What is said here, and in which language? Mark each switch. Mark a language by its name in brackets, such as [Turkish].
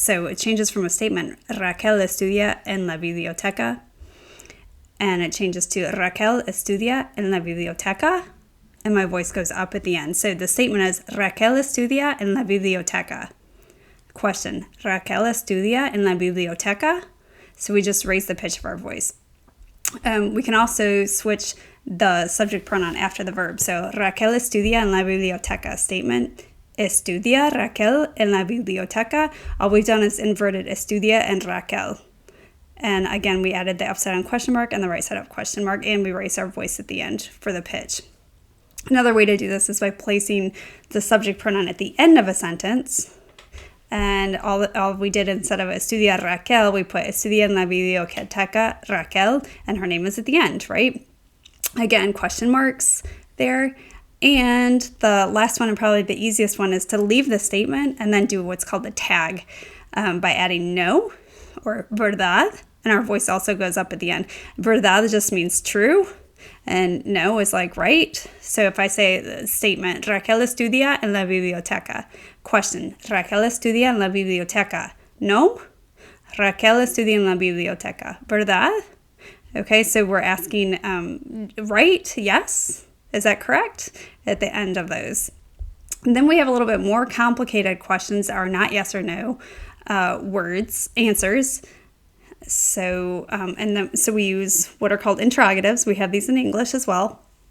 [English] So it changes from a statement, [Spanish] Raquel estudia en la biblioteca, [English] and it changes to Raquel estudia en la biblioteca, and my voice goes up at the end. So the statement is [Spanish] Raquel estudia en la biblioteca. [English] Question, [Spanish] Raquel estudia en la biblioteca? [English] So we just raise the pitch of our voice. We can also switch the subject pronoun after the verb. [Spanish] So Raquel estudia en la biblioteca. [English] Statement, [Spanish] estudia Raquel en la biblioteca. [English] All we've done is inverted estudia and Raquel. And again, we added the upside down question mark and the right side up question mark, and we raise our voice at the end for the pitch. Another way to do this is by placing the subject pronoun at the end of a sentence. And all we did, instead of estudia Raquel, we put [Spanish] estudia en la biblioteca Raquel, [English] and her name is at the end, right? Again, question marks there. And the last one, and probably the easiest one, is to leave the statement and then do what's called the tag by adding no or verdad, and our voice also goes up at the end. Verdad just means true, and no is like right. So if I say the statement, [Spanish] Raquel estudia en la biblioteca. [English] Question, [Spanish] Raquel estudia en la biblioteca. No, Raquel estudia en la biblioteca. ¿Verdad? [English] Okay, so we're asking, right? Yes. Is that correct? At the end of those. And then we have a little bit more complicated questions that are not yes or no answers. So, so we use what are called interrogatives. We have these in English as well.